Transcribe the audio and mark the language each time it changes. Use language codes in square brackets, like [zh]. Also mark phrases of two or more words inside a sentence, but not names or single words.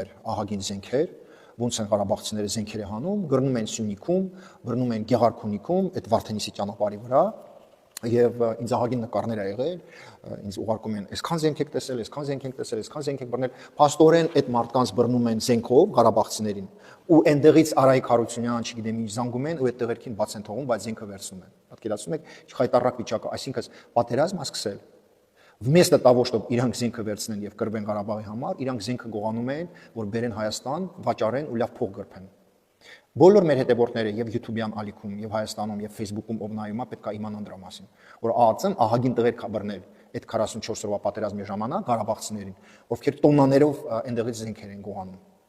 [hy] էր ահագին զենքեր, ոնց են ղարաբաղցիները զենքեր հանում, գրնում են Սյունիքում, բռնում են Գեղարքունիքում, այդ Վարդենիսի ճանապարհի վրա, եւ ինձ ահագին նկարներ ա եղել, ինձ ուղարկում են, այսքան զենք եք տեսել, այսքան զենք եք տեսել, այսքան զենք եք բռնել, փաստորեն այդ մարդկանց բռնում են զենքով ղարաբաղցիներին, ու այնտեղից Արայիկ Հարությունյան, չգիտեմ ինչ զանգում են ու այդ տղերքին բաց են թողում, բայց զենքը վերցնում են։ Պատկերացնում եք, չխայտարակ վիճակը, այսինքն պատերազմը սկսել։ [ru] Вместо того, чтобы [hy] իրանք զենքը վերցնեն եւ կրվեն Ղարաբաղի համար, իրանք զենքը գողանում են, որ բերեն Հայաստան, վաճառեն ու լավ փող գրփեն։ Բոլոր մեր հետևորդները եւ YouTube-յան ալիքում եւ Հայաստանում եւ Facebook-ում ով նայում է պետք է իմանան դրա մասին, որ ԱԱԾ-ն ահագին տղեր կա բռնել այդ 44 օրվա պատերազմի ժամանակ ղարաբաղցիներին, ովքեր տոննաներով այնտեղից զենքեր են գողանում։